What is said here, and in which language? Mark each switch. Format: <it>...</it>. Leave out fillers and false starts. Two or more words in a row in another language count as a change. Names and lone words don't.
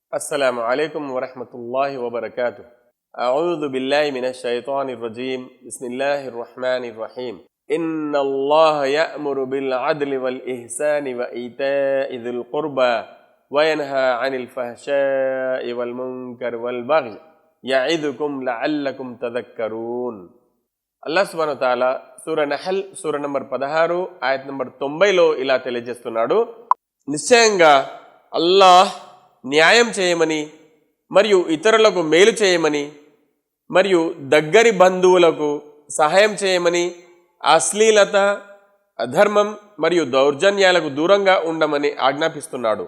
<ar>السلام عليكم ورحمة الله وبركاته. أعوذ بالله من الشيطان الرجيم. بسم الله الرحمن الرحيم. إن الله يأمر بالعدل والإحسان وإيتاء ذي القربى وينهى عن الفحشاء والمنكر والبغي يعظكم لعلكم تذكرون. الله سبحانه وتعالى</ar> <te>సూరా నహల్ సూరా నంబర్ 16 ఆయత్ నంబర్ 90లో ఇలా తెలియజేస్తున్నాడు. నిశ్చయంగా అల్లాహ్ న్యాయం చేయమని మరియు ఇతరులకు మేలు చేయమని మరియు దగ్గరి బంధువులకు సహాయం చేయమని అశ్లీలత అధర్మం మరియు దౌర్జన్యాలకు దూరంగా ఉండమని ఆజ్ఞాపిస్తున్నాడు.</te>